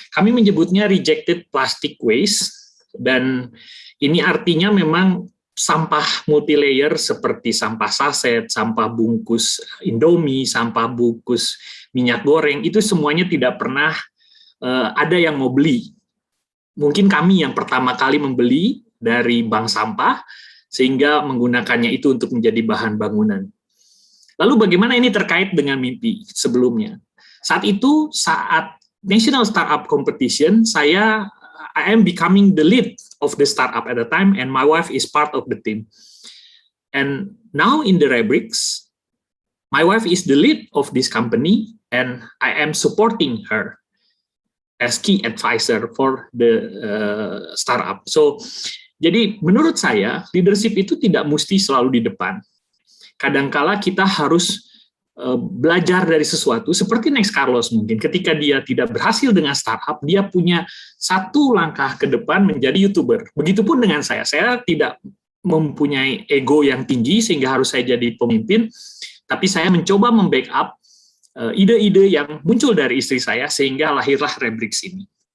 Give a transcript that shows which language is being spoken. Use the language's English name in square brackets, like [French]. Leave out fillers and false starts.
[Indonesian] Kami menyebutnya [English] rejected plastic waste, [Indonesian] dan ini artinya memang sampah multilayer seperti sampah saset, sampah bungkus Indomie, sampah bungkus minyak goreng, itu semuanya tidak pernah ada yang mau beli. Mungkin kami yang pertama kali membeli dari bank sampah, sehingga menggunakannya itu untuk menjadi bahan bangunan. Lalu bagaimana ini terkait dengan mimpi sebelumnya? Saat itu, saat [English] National Startup Competition, I am becoming the lead of the startup at the time, and my wife is part of the team. And now in the Rebrix, my wife is the lead of this company, and I am supporting her as key advisor for the startup. [Indonesian] So, jadi menurut saya, leadership itu tidak mesti selalu di depan. Kadangkala kita harus belajar dari sesuatu, seperti Next Carlos mungkin, ketika dia tidak berhasil dengan startup, dia punya satu langkah ke depan menjadi YouTuber. Begitupun dengan saya tidak mempunyai ego yang tinggi sehingga harus saya jadi pemimpin, tapi saya mencoba membackup ide-ide yang muncul dari istri saya, sehingga lahirlah Rebrix ini.